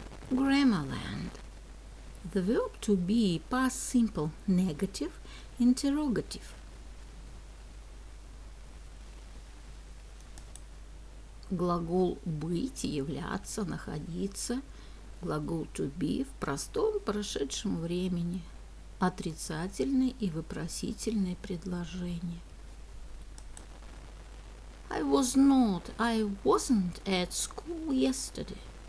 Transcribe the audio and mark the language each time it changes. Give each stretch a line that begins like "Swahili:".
English: Grammarland. The verb to be, past simple, negative, interrogative.
Russian: Глагол быть, являться, находиться. Глагол to be в простом прошедшем времени. Отрицательное и вопросительное предложение.
English: I wasn't at school yesterday.